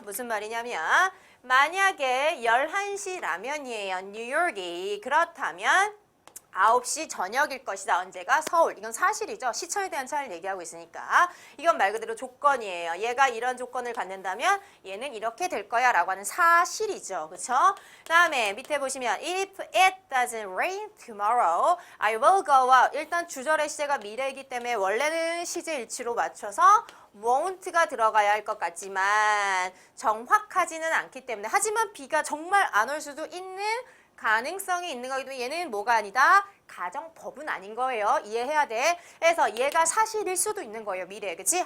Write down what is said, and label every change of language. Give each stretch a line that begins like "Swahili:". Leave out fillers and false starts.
Korean: 무슨 말이냐면 만약에 11시라면이에요. 뉴욕이. 그렇다면 9시 저녁일 것이다. 언제가? 서울. 이건 사실이죠. 시차에 대한 차이를 얘기하고 있으니까. 이건 말 그대로 조건이에요. 얘가 이런 조건을 갖는다면 얘는 이렇게 될 거야 라고 하는 사실이죠. 그쵸? 다음에 밑에 보시면
English: If it doesn't rain tomorrow, I will go out.
Korean: 일단 주절의 시제가 미래이기 때문에 원래는 시제 일치로 맞춰서 won't가 들어가야 할 것 같지만 정확하지는 않기 때문에 하지만 비가 정말 안 올 수도 있는 가능성이 있는 거기 때문에 얘는 뭐가 아니다? 가정법은 아닌 거예요. 이해해야 돼. 그래서 얘가 사실일 수도 있는 거예요. 미래. 그치?